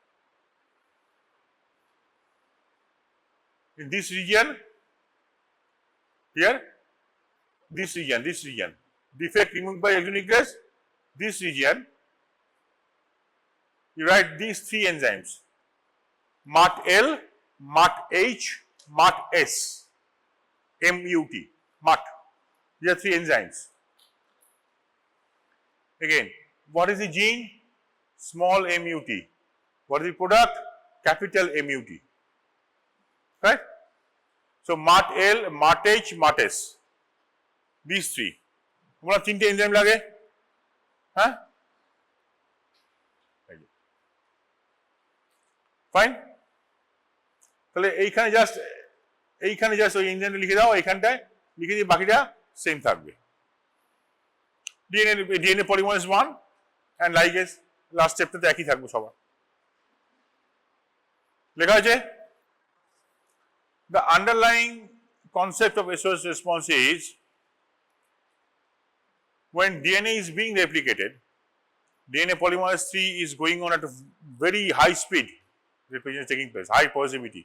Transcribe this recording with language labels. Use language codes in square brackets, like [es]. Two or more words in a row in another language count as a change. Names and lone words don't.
[en] In this region, here, this region, defect removed by exonuclease, this region, you write these 3 enzymes, MUT-L, MUT-H, MUT-S, M-U-T, MUT. These are 3 enzymes. Again, what is the gene? Small M-U-T. What is the product? Capital M-U-T. Right? So, MUT-L, MUT-H, MUT-S. These 3. What are 3 enzyme lage? Huh? Fine? [bn] তাহলে এইখানে জাস্ট ওই এনজাইমটা লিখে দাও, এইখানটায় লিখে দিয়ে বাকিটা সেম থাকবে। [en] DNA polymerase 1 and ligase last [bn] স্টেপটাতে একই থাকবে সবার। লেখা আছে [en] the underlying concept of SOS response is when DNA is being replicated, DNA polymerase 3 is going on at a very high speed, replication is taking place, high positivity.